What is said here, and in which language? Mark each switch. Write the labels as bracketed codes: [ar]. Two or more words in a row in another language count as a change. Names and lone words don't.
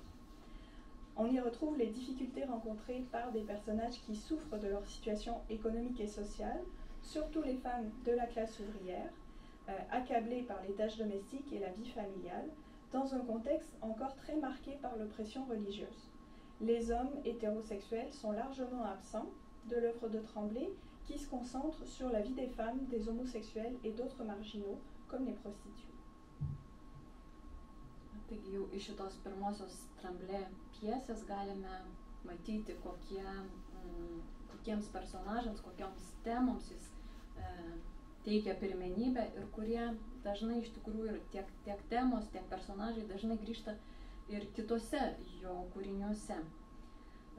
[fr] On y retrouve les difficultés rencontrées par des personnages qui souffrent de leur situation économique et sociale, surtout les femmes de la classe ouvrière, accablées par les tâches domestiques et la vie familiale, dans un contexte encore très marqué par l'oppression religieuse. Les hommes hétérosexuels sont largement absents de l'œuvre de Tremblay, qui se concentre sur la vie des femmes, des homosexuels et d'autres marginaux, comme les prostituées. [lt] Taigi jau iš šitos pirmosios Tremblay pjesės galime matyti, kokiems personažams, kokioms temoms jis teikia pirmenybę ir kurie dažnai iš tikrųjų ir tiek temos, tiek personažai dažnai grįžta ir kitose jo kūriniuose.